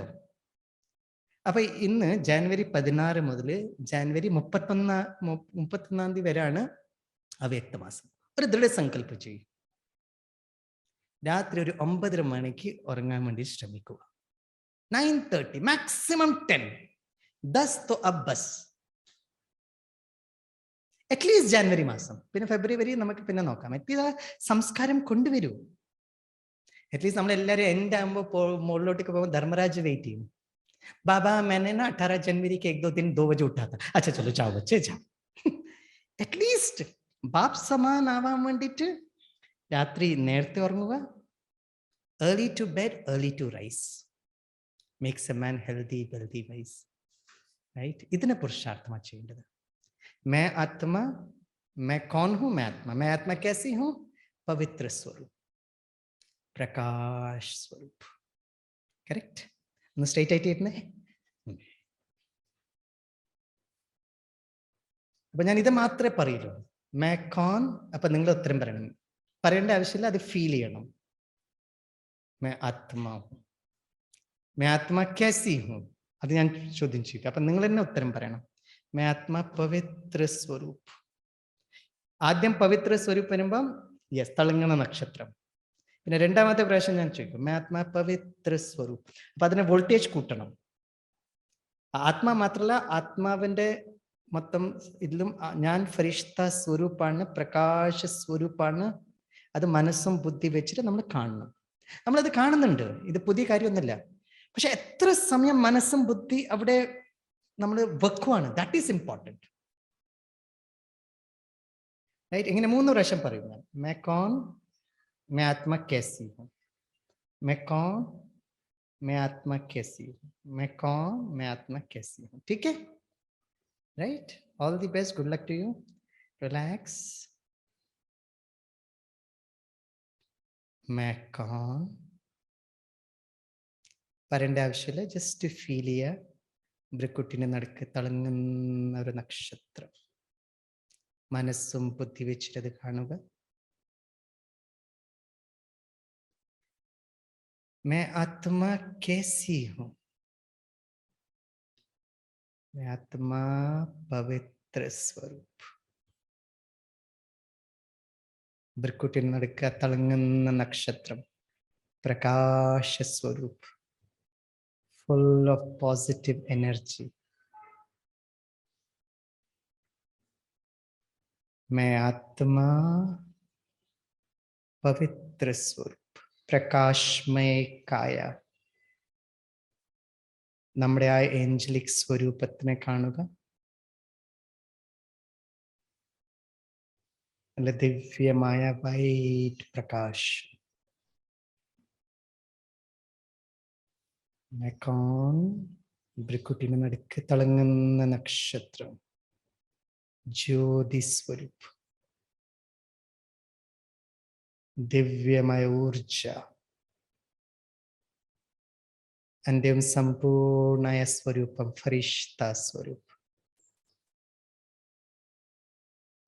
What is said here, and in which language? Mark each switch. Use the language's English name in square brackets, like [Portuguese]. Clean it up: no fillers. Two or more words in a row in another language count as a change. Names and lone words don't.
[Malayalam] അപ്പൊ ഇന്ന് ജാനുവരി 16 മുതൽ ജാനുവരി 31 തീയതി വരെയാണ് അവ്യക്തമാസം. ഒരു ദൃഢസങ്കല്പം ചെയ്യും. രാത്രി ഒരു 9:30 മണിക്ക് ഉറങ്ങാൻ വേണ്ടി ശ്രമിക്കുക. 9:30 മാക്സിമം 10. 10 [Hindi] तो अब बस. [Malayalam] അറ്റ്ലീസ്റ്റ് ജാനുവരി മാസം, പിന്നെ ഫെബ്രുവരി നമുക്ക് പിന്നെ നോക്കാം. അറ്റ്ലീസ്റ്റ് സംസ്കാരം കൊണ്ടുവരൂ. അറ്റ്ലീസ്റ്റ് നമ്മളെല്ലാവരും എൻഡ് ആകുമ്പോൾ മുകളിലോട്ടേക്ക് പോകുമ്പോൾ ധർമ്മരാജ് വെയിറ്റ് ചെയ്യും. [Hindi] बाबा मैंने ना 18 जनवरी के 1-2 दिन 2 बजे उठा था. अच्छा चलो जाओ बच्चे जाओ. [Malayalam] അറ്റ്ലീസ്റ്റ് [Hindi] बाप समान [Malayalam] ആവാൻ വേണ്ടിയിട്ട് രാത്രി നേരത്തെ ഉറങ്ങുക. [English] early to bed, early to rise makes a man healthy, wealthy, wise. [Malayalam] റൈറ്റ്? ഇതിനെ പുരുഷാർത്ഥമാണ് ചെയ്യേണ്ടത്. [Hindi] मैं आत्मा, मैं कौन हूं? मैं आत्मा कैसी हूं? पवित्र स्वरूप, प्रकाश स्वरूप. करेक्ट? [Malayalam] ഒന്ന് സ്ട്രേറ്റ് ആയിട്ട് ഇരുന്നേ. അപ്പൊ ഞാൻ ഇത് മാത്രമേ പറയുള്ളൂ. [Hindi] मैं कौन. [Malayalam] അപ്പൊ നിങ്ങൾ ഉത്തരം പറയണം. പറയേണ്ട ആവശ്യമില്ല, അത് ഫീൽ ചെയ്യണം. [Hindi] मैं आत्मा हूं. मैं आत्मा कैसी हूं? [Malayalam] അത് ഞാൻ ചോദ്യം ചെയ്തു. അപ്പൊ നിങ്ങൾ തന്നെ ഉത്തരം പറയണം. [Hindi] मैं आत्मा पवित्र स्वरूप. [Malayalam] ആദ്യം [Hindi] पवित्र स्वरूप [Malayalam] വരുമ്പം യെസ്, തിളങ്ങുന്ന നക്ഷത്രം. പിന്നെ രണ്ടാമത്തെ പ്രാവശ്യം ഞാൻ ചോദിക്കും [Hindi] मैं आत्मा पवित्र स्वरूप. [Malayalam] അപ്പൊ അതിനെ വോൾട്ടേജ് കൂട്ടണം. ആത്മാ മാത്രമല്ല, ആത്മാവിന്റെ മൊത്തം ഇതിലും ഞാൻ ഫരിഷ്ത സ്വരൂപാണ്, പ്രകാശ സ്വരൂപാണ്. അത് മനസ്സും ബുദ്ധി വെച്ചിട്ട് നമ്മൾ കാണണം. നമ്മളത് കാണുന്നുണ്ട്, ഇത് പുതിയ കാര്യമൊന്നുമില്ല. പക്ഷെ എത്ര സമയം മനസ്സും ബുദ്ധി അവിടെ നമ്മൾ വെക്കുവാണ്, [English] that is important. [Malayalam] റൈറ്റ്? ഇങ്ങനെ 3 പ്രാവശ്യം പറയും ഞാൻ. [Hindi] मैं कौन, मैं आत्मा कैसी हूँ? मैं कौन, मैं आत्मा कैसी हूँ? मैं कौन, मैं आत्मा कैसी हूँ? ठीक है? [English] Right? All the best, good luck to you. [Malayalam] रिलैक्स. [Hindi] मैं कौन [Malayalam] പറയേണ്ട ആവശ്യമില്ല. ജസ്റ്റ് ഫീൽ ചെയ്യുക. ബ്രക്കുട്ടിന്റെ നടുക്ക് തിളങ്ങുന്ന ഒരു നക്ഷത്രം. മനസ്സും ബുദ്ധി വെച്ചിട്ടത് കാണുക. [Hindi] मैं आत्मा कैसी हूं? मैं आत्मा पवित्र स्वरूप. [Malayalam] ബ്രക്കുട്ടിന് നടുക്ക് തിളങ്ങുന്ന നക്ഷത്രം, [Hindi] प्रकाश स्वरूप, [English] full of positive energy. [Hindi] मैं आत्मा पवित्र स्वरूप, प्रकाशमय काया. [Malayalam] നമ്മുടെ ആ ഏഞ്ചലിക് സ്വരൂപത്തിനെ കാണുക. നല്ല ദിവ്യമായ വൈറ്റ് പ്രകാശ്. മെക്കോൺ, ബ്രിക്കുട്ടിന് നടുക്ക് തിളങ്ങുന്ന നക്ഷത്രം, [Hindi] ज्योति स्वरूप, [Malayalam] ദിവ്യമായ ഊർജ, അന്ത്യം സമ്പൂർണമായ സ്വരൂപം, [Hindi] फ़रिश्ता स्वरूप.